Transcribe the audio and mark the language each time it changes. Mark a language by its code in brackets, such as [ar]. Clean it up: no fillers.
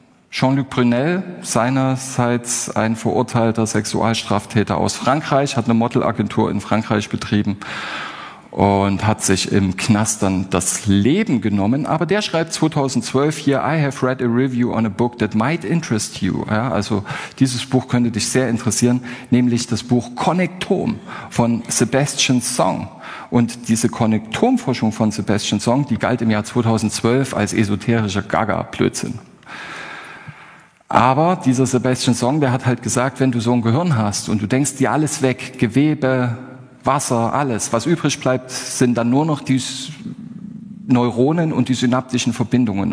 [de] Jean-Luc Brunel, seinerseits ein verurteilter Sexualstraftäter aus Frankreich, hat eine Modelagentur in Frankreich betrieben und hat sich im Knast dann das Leben genommen. Aber der schreibt 2012 hier, [en] I have read a review on a book that might interest you. [de] Ja, also dieses Buch könnte dich sehr interessieren, nämlich das Buch Connectom von Sebastian Song. Und diese Connectom-Forschung von Sebastian Song, die galt im Jahr 2012 als esoterischer Gaga-Blödsinn. Aber dieser Sebastian Song, der hat halt gesagt, wenn du so ein Gehirn hast und du denkst dir alles weg, Gewebe, Wasser, alles, was übrig bleibt, sind dann nur noch die Neuronen und die synaptischen Verbindungen.